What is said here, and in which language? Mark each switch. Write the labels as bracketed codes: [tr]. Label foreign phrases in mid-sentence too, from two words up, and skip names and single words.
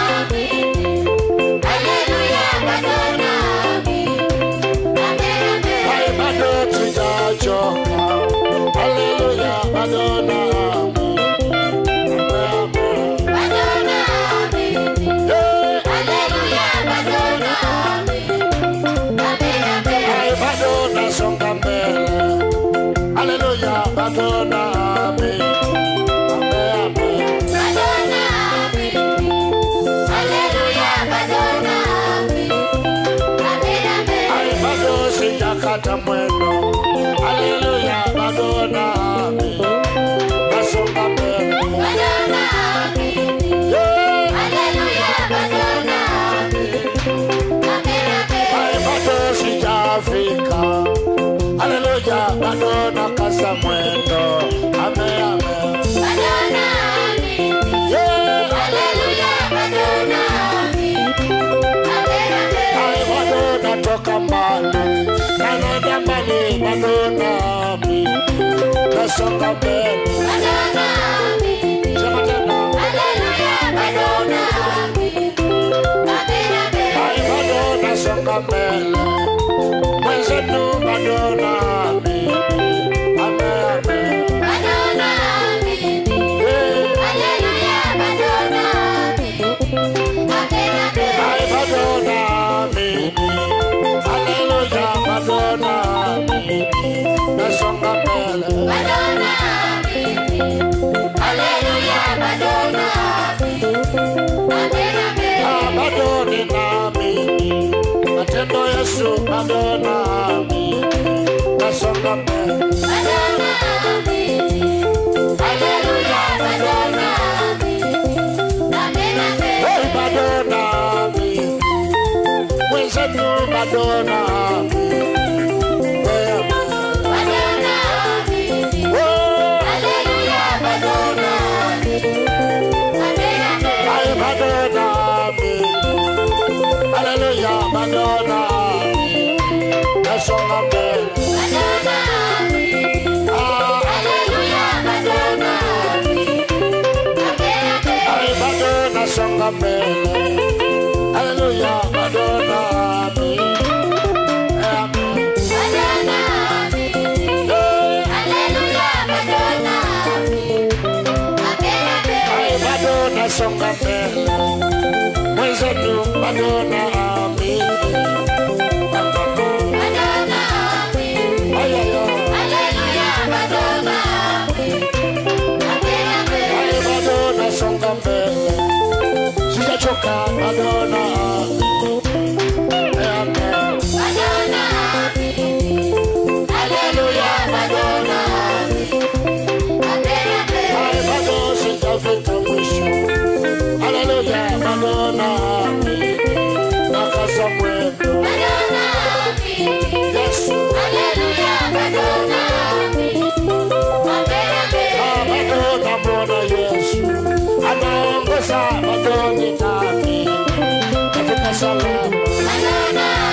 [sw] haleluya, Madonna, amen, ay Madonna tujachoka, haleluya, Madonna, Madonna, haleluya, Madonna, ay Madonna songa mbele. Hallelujah, Madonna, amen, amen, Madonna, hallelujah, Madonna, amen, ay Madonna, sijakata mwendo, hallelujah, Madonna, amen, nasonga mbele, Madonna, hallelujah, Madonna, amen, ay Madonna, sijafika. Hallelujah, Madonna, [es] casa muerto. [sw] Amen, amen. Madonna, yeah. Hallelujah, Madonna. Amen, amen. Ay, Madonna, toca mbali. Nanaenda mbali, Madonna. Nasonga mbele. Madonna. Sema tena. Hallelujah, Madonna. Amen, amen. Ay, Madonna, songa mbele. Mwenzetu Madonna, amen, amen, Madonna, hallelujah, Madonna, amen, amen, ay Madonna, amen, hallelujah, Madonna, nasonga mbele, Madonna, hallelujah, Madonna, amen, amen, Madonna, amen. Matendo Yesu, Madonna, nasonga mbele, Madonna, haleluya, Madonna, amen, amen, hey Madonna, mwenzetu Madonna, Madonna, haleluya, Madonna, amen, amen, hey Madonna, hallelujah, Madonna, nasonga mbele, Madonna, hallelujah, Madonna, amen, amen, ay Madonna, songa mbele, hallelujah, Madonna, amen, amen, Madonna, hallelujah, Madonna, amen, amen, ay Madonna, songa mbele. Mwenzetu Madonna, amen, Madonna, hallelujah, Madonna, amen, amen, ay Madonna, songa mbele, sijachoka Madonna, amen, Madonna, hallelujah, Madonna, amen, amen, ay Madonna, sijafika mwisho, hallelujah, Madonna, nakasa mwendo, Madonna, Yesu, hallelujah, Madonna, amen, amen, Madonna, Bwana Yesu, anaongoza Madonna nami katika salama, Madonna,